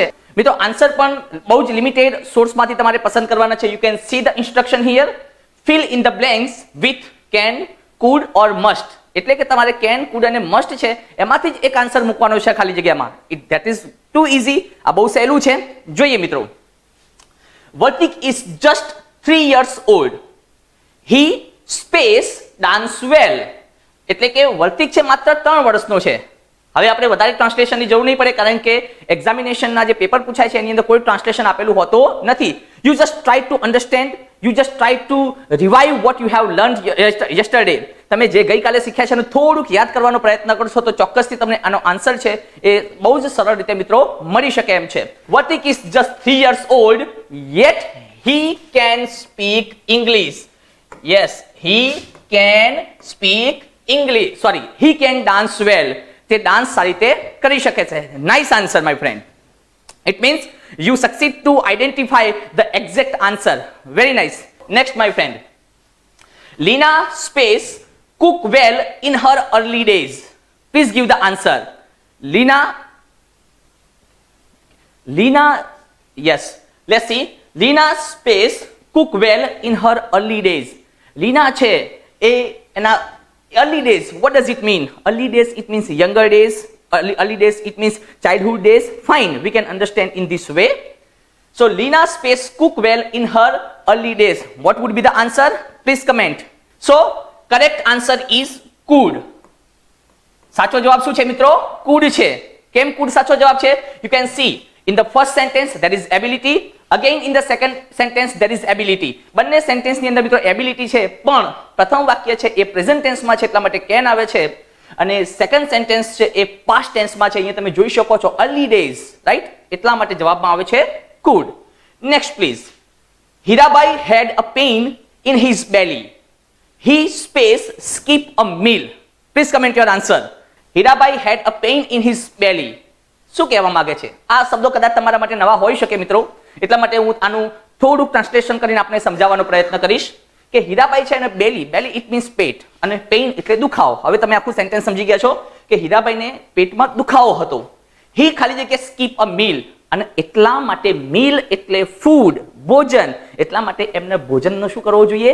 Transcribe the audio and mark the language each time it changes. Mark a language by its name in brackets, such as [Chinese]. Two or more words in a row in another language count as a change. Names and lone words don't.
[Gujarati] મિત્રો આન્સર પણ બહુ જ લિમિટેડ સોર્સમાંથી તમારે પસંદ કરવાના છે. [English] You can see the instruction here. Fill in the blanks with can, could or must. [Gujarati] એટલે કે તમારે કેન, કુડ અને મસ્ટ છે એમાંથી જ એક આન્સર મૂકવાનો છે ખાલી જગ્યામાં. [English] That is too easy. [Gujarati] આ બહુ સહેલું છે. જોઈએ મિત્રો. [English] Vartik is just 3 years old. He space dance well. [Gujarati] એટલે કે વર્તિક છે માત્ર 3 વર્ષનો છે. હવે આપણે વધારે ટ્રાન્સલેશનની જરૂર નહીં પડે કારણ કે એક્ઝામિનેશનના જે પેપર પૂછાય છે એની અંદર કોઈ ટ્રાન્સલેશન આપેલું હોતો નથી. [English] You just try to understand, you just try to revive what you have learned yesterday. [Gujarati] તમે જે ગઈકાલે શીખ્યા છે એનું થોડુંક યાદ કરવાનો પ્રયત્ન કરશો તો ચોક્કસથી તમને આનો આન્સર છે એ બહુ જ સરળ રીતે મિત્રો મળી શકે એમ છે. [English] Vartik is just 3 years old, yet he can speak English. Yes, he can speak English. Sorry, he can dance well. [Gujarati] તે ડાન્સ સારી રીતે કરી શકે છે. [English] Nice answer my friend. It means you succeed to identify the exact answer. Very nice. Next my friend. Lina space cook well in her early days. Please give the answer. Lina, yes. Let's see. Lina space cook well in her early days. Lina [Gujarati] છે એ એના [English] early days. What does it mean? Early days it means younger days. Early days it means childhood days. Fine, we can understand in this way. So Lina space cook well in her early days. What would be the answer? Please comment. So correct answer is could. [Gujarati] સાચો જવાબ શું છે મિત્રો? could છે. કેમ could સાચો જવાબ છે? [English] You can see in the first sentence there is ability, again in the second sentence there is ability. [Gujarati] બંને સેન્ટેન્સ ની અંદર મિત્રો એબિલિટી છે, પણ પ્રથમ વાક્ય છે એ [English] present tense [Gujarati] માં છે એટલા માટે કેન આવે છે, અને [English] second sentence [Gujarati] છે એ [English] past tense [Gujarati] માં છે. અહીંયા તમે જોઈ શકો છો [English] early days, [Gujarati] રાઈટ? એટલા માટે જવાબમાં આવે છે could. [English] Next please. Hirabai had a pain in his belly. He space skip a meal. Please comment your answer. Hirabai had a pain in his belly. [Gujarati] શું કહેવા માંગે છે? આ શબ્દો કદાચ તમારા માટે નવા હોઈ શકે મિત્રો, એટલા માટે હું આનું થોડું ટ્રાન્સલેશન કરીને આપણે સમજાવવાનો પ્રયત્ન કરીશ કે હીરાબાઈ છે અને [English] belly, belly it means [Gujarati] પેટ, અને પેઇન એટલે દુખાવો. હવે તમે આખું સેન્ટેન્સ સમજી ગયા છો કે હીરાબાઈને પેટમાં દુખાવો હતો. હી ખાલી જગ્યાએ [English] skip a meal, [Gujarati] અને એટલા માટે મીલ એટલે ફૂડ, ભોજન, એટલા માટે એમને ભોજનનો શું કરવો જોઈએ?